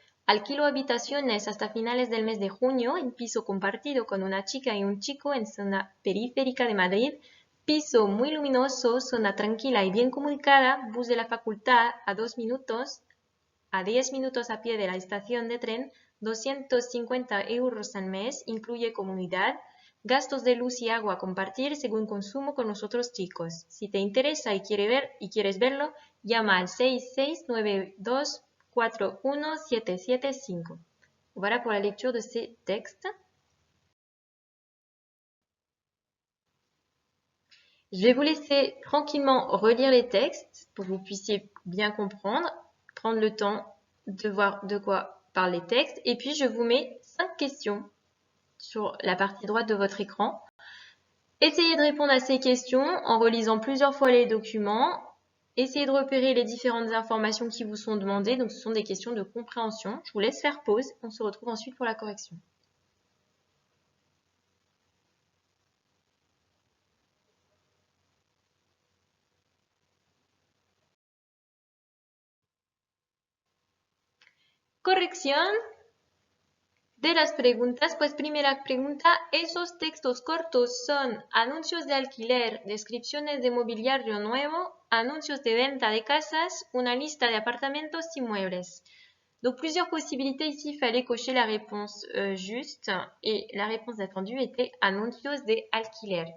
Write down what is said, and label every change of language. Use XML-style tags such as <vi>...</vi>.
<es>Alquilo habitaciones hasta finales del mes de junio en piso compartido con una chica y un chico en zona periférica de Madrid, piso muy luminoso, zona tranquila y bien comunicada, bus de la facultad a 10 minutos a pie de la estación de tren, 250 euros al mes, incluye comunidad, gastos de luz y agua a compartir según consumo con los otros chicos. Si te interesa y quieres verlo, llama al 6692 41775.</es> <fr>Voilà pour la lecture de ces textes. Je vais vous laisser tranquillement relire les textes pour que vous puissiez bien comprendre, prendre le temps de voir de quoi parlent les textes. Et puis, je vous mets 5 questions sur la partie droite de votre écran. Essayez de répondre à ces questions en relisant plusieurs fois les documents. Essayez de repérer les différentes informations qui vous sont demandées. Donc, ce sont des questions de compréhension. Je vous laisse faire pause. On se retrouve ensuite pour la correction.</fr> <es>Corrección de las preguntas. Pues primera pregunta, ¿esos textos cortos son anuncios de alquiler, descripciones de mobiliario nuevo, anuncios de venta de casas, una lista de apartamentos y muebles?</es> <fr>Donc plusieurs possibilités ici, il fallait cocher la réponse juste et la réponse attendue était</fr> <es>anuncios de alquiler.</es>